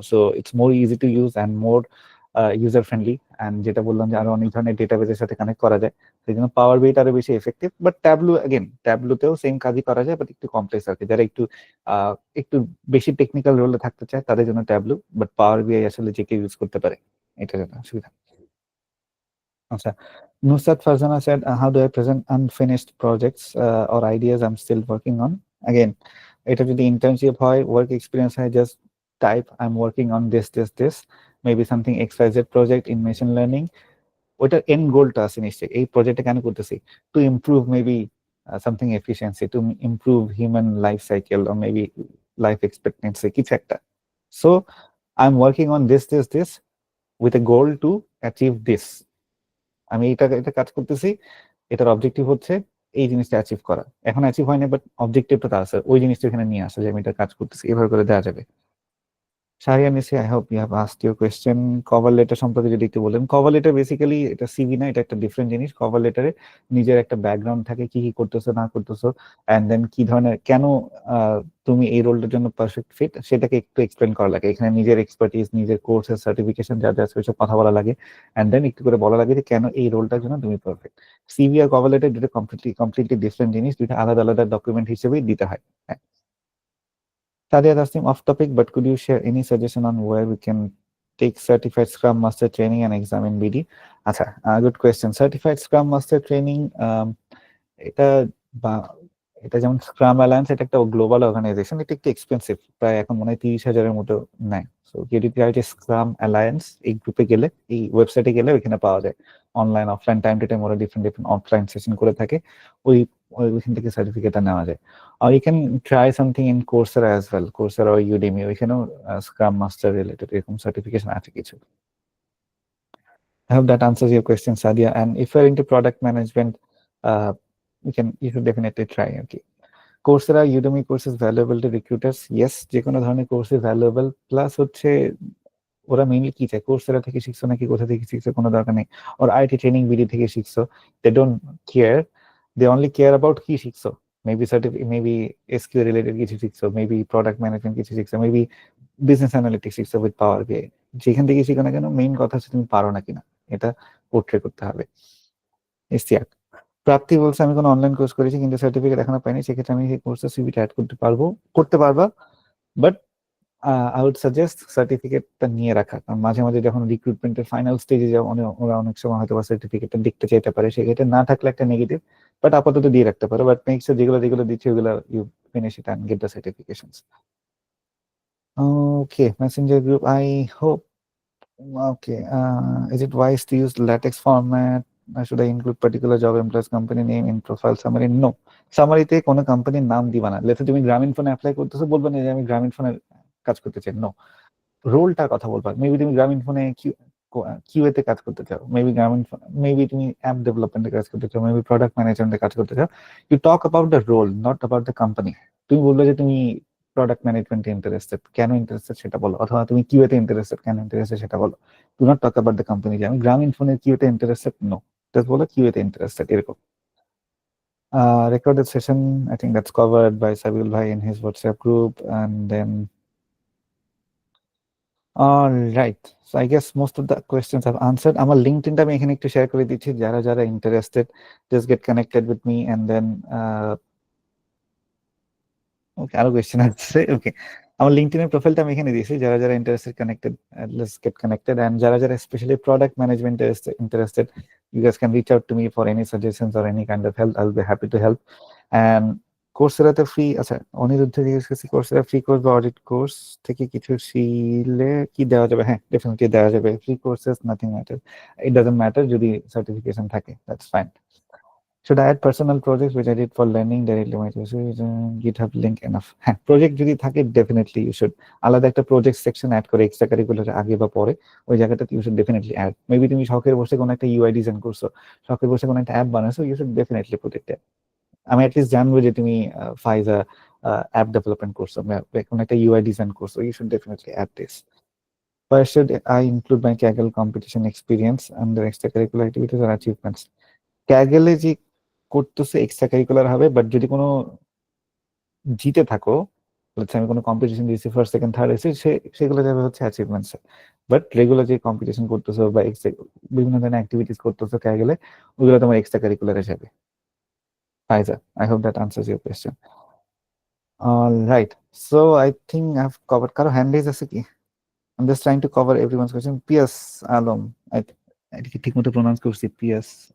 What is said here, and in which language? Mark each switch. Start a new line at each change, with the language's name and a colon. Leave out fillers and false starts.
English: so it's more easy to use and more user friendly,
Bangla: and যেটা বললাম যে আরো অনেক ধরনের ডেটাবেসের সাথে কানেক্ট করা যায়, সেই জন্য পাওয়ার বিআইটা আরো বেশি effective. But tableau again, ট্যাবলুতেও same কাজই করা যায়, বাট একটু কমপ্লেক্স আর কি। যারা একটু বেশি টেকনিক্যাল রোলে থাকতে চায় তাদের জন্য ট্যাবলু, বাট পাওয়ার বিআই আসলে যে কেউ ইউজ করতে পারে, এটা জন্য সুবিধা।
English: আচ্ছা, Nusrat Farzana said, how do I present unfinished projects or ideas I'm still working on? Again,
Bangla: এটা যদি
English: internship হয়, work experience হয়, just type I'm working on this, maybe something XYZ project in machine learning.
Bangla: ওইটার end goalটা আছে নিশ্চয়ই, এই প্রজেক্টটা কেন করতেছি,
English: to improve maybe something efficiency, to improve human life cycle, or maybe life expectancy, কিছু একটা। So I'm working on this with a goal to achieve this.
Bangla: আমি এটা কাজ করতেছি, এটার অবজেক্টিভ হচ্ছে এই জিনিসটা অ্যাচিভ করা। এখন অ্যাচিভ হয়নি, বাট অবজেক্টিভটা আছে, ওই জিনিসটা এখানে নিয়ে আসে যে আমি এটা কাজ করতেছি, এভাবে করে দেওয়া যাবে। Shahriar নিসি,
English: I hope you have asked your question.
Bangla: Cover letter সম্পর্কে যদি একটু বলেন। কভার লেটার বেসিক্যালি এটা সিভি না, এটা একটা ডিফারেন্ট জিনিস। কভার লেটারে নিজের একটা ব্যাকগ্রাউন্ড থাকে, কি কি করতেছো না করতেছো, অ্যান্ড দেন কি ধরনের, কেন তুমি এই রোলটার জন্য পারফেক্ট ফিট, সেটাকে একটু এক্সপ্লেন করা লাগে। এখানে নিজের এক্সপার্টিস, নিজের কোর্সের সার্টিফিকেশন যা যা আছে ওইসব কথা বলা লাগে, অ্যান্ড দেন একটু করে বলা লাগে যে কেন এই রোলটার জন্য তুমি পারফেক্ট। সিভি আর কভার লেটার দুটো কমপ্লিটলি ডিফারেন্ট জিনিস, দুটো আলাদা আলাদা ডকুমেন্ট হিসেবেই দিতে হয়।
English: Sadia Tasnim, off topic, but could you share any suggestion on where we can take certified Scrum Master training and exam in BD? Acha, good question.
Bangla: Certified Scrum Master training, এটা বা এটা যেমন scrum alliance, এটা একটা global organisation, এটা একটু expensive, প্রায় এখন মনে হয় 30,000-এর মতো নেয়। সো স্ক্রাম অ্যালায়েন্স, এই গ্রুপে গেলে, এই ওয়েবসাইটে গেলে ওইখানে পাওয়া যায় online offline time to time, ওরা ডিফারেন্ট অফলাইন সেশন করে থাকে, ওইখান থেকে সার্টিফিকেটটা নেওয়া যায়।
English: আর you can try something in Coursera as well,
Bangla: Coursera O Udemy, ওইখানেও স্ক্রাম মাস্টার রিলেটেড এরকম সার্টিফিকেশন আছে কিছু।
English: I hope that answers your question, Sadia. And if you're into product management, you should definitely try. Okay. Coursera, Udemy courses valuable to recruiters?
Bangla: Yes, যে কোনো ধরনের কোর্সে valuable. Plus হচ্ছে ওরা mainly কি চায়, কোর্সেরা থেকে শিখছো নাকি কোথা থেকে শিখছো কোনো দরকার নেই, ওর আইটি ট্রেনিং বিডি থেকে শিখছো,
English: they don't care, they only care about
Bangla: কি শিখছো। মেবি এসকিউ রিলেটেড কিছু শিখছো, মেবি প্রোডাক্ট ম্যানেজমেন্ট কিছু শিখছো, maybe business analytics শিখছো with power বিআই। যেখান থেকে শিখো না কেন, মেইন কথা হচ্ছে তুমি পারো না কিনা, এটা পোর্ট্রে করতে হবে। ইস্তিয়াক প্রাপ্তি বলছে, আমি কোনো অনলাইন কোর্স করেছি কিন্তু সার্টিফিকেট এখনো পাইনি, সেক্ষেত্রে আমি সেই কোর্সের সিভিটা অ্যাড করতে পারবা,
English: but I would suggest
Bangla: সার্টিফিকেটটা নিয়ে রাখা, কারণ মাঝে মাঝে যখন রিক্রুটমেন্টের ফাইনাল স্টেজে যাও ওরা অনেক সময় হয়তো বা সার্টিফিকেটটা দেখতে চাইতে পারে, সেক্ষেত্রে না থাকলে একটা নেগেটিভ, বাট আপাতত দিয়ে রাখতে পারো।
English: but make sure
Bangla: যেগুলো দিচ্ছে ওগুলো
English: You finish it and get the certifications. Okay, Messenger group, I hope, okay, is it wise to use LaTeX format? Should I include particular job employees company name in profile summary?
Bangla: No, সামারিতে কোনো কোম্পানির নাম দিবা না। Let's তুমি গ্রামীণ ফোনে apply করতেছো, বলবা না যে আমি গ্রামীণ ফোনের কাজ করতে চাই, নো, রোলটার কথা বলবা। মেবি তুমি গ্রামীণ ফোনে কিউএ তে কাজ করতে চাও, মেবি তুমি অ্যাপ ডেভেলপমেন্টে কাজ করতে চাও, মেবি প্রোডাক্ট ম্যানেজমেন্টে কাজ করতে চাও।
English: You talk about the role, not about the company.
Bangla: তুমি বললে যে তুমি প্রোডাক্ট ম্যানেজমেন্টে ইন্টারেস্টেড, কেন ইন্টারেস্টেড সেটা বলো, অথবা তুমি কিউএ তে ইন্টারেস্টেড, কেন ইন্টারেস্টেড সেটা বলো।
English: do not talk about the company
Bangla: যে আমি গ্রামীণ ফোনের কিউএ তে ইন্টারেস্টেড, নো, জাস্ট বলো কিউএ তে ইন্টারেস্টেড, এরকম।
English: Recorded session, I think that's covered by Sabil Bhai in his WhatsApp group, and then all right, so I guess most of the questions I've answered.
Bangla: আমার লিঙ্কডইনটা আমি এখানে একটু share করে দিচ্ছি, যারা interested
English: just get connected with me,
Bangla: and then ওকে, আরো question আছে। ওকে, আমার লিঙ্কডইনের প্রোফাইলটা আমি এখানে দিয়েছি, যারা interested connected,
English: Let's get connected.
Bangla: And যারা স্পেশালি প্রোডাক্ট ম্যানেজমেন্টে interested,
English: you guys can reach out to me for any suggestions or any kind of help. I'll be happy to help. And
Bangla: কোর্সেরাতে free, আচ্ছা অনিরুদ্ধ জিজ্ঞেস করছি Coursera free course বা audit course থেকে কিছু শিখলে কি দেওয়া যাবে? হ্যাঁ, ডেফিনেটলি দেওয়া যাবে।
English: Free courses nothing matter, it doesn't matter যদি certification থাকে, that's fine. Should I add personal projects which I did for learning directly my GitHub link enough?
Bangla: হ্যাঁ, প্রজেক্ট যদি থাকে ডেফিনেটলি ইউ শুড আলাদা একটা প্রজেক্ট সেকশন অ্যাড করে extra curricular আগে বা পরে ওই জায়গাটাতে
English: You should definitely add.
Bangla: Maybe তুমি শখের বসে কোনো একটা ইউআই ডিজাইন করছো, শখের বসে কোনো একটা অ্যাপ বানাইছো,
English: You should definitely put it there.
Bangla: আমি অ্যাটলিস্ট জানবো যে তুমি ফাইজা অ্যাপ ডেভেলপমেন্ট করছো, কোনো একটা ইউআই ডিজাইন করছো,
English: You should definitely add this. Why should I include my Kaggle competition experience under extracurricular activities or achievements?
Bangla: Kaggle যে করতেছে এক্সট্রা কারিকুলার হবে, বাট যদি কোনো জিতে থাকো, আমি কোনো কম্পিটিশন দিয়েছি ফার্স্ট সেকেন্ড থার্ড এসে সেগুলো যাবে হচ্ছে অ্যাচিভমেন্টস। বাট রেগুলার যে কম্পিটিশন করতেছো বা বিভিন্ন ধরনের অ্যাক্টিভিটিস করতেছো Kaggle, ওগুলো তোমার এক্সট্রা কারিকুলারে যাবে।
English: Faiza, I hope that answers your question. All right, so I think I've covered.
Bangla: কারো হ্যান্ড রেজ আছে কি?
English: I'm just trying to cover everyone's question.
Bangla: Pias Alom, I ঠিক মতো প্রোনাউন্স করছি, পিয়াস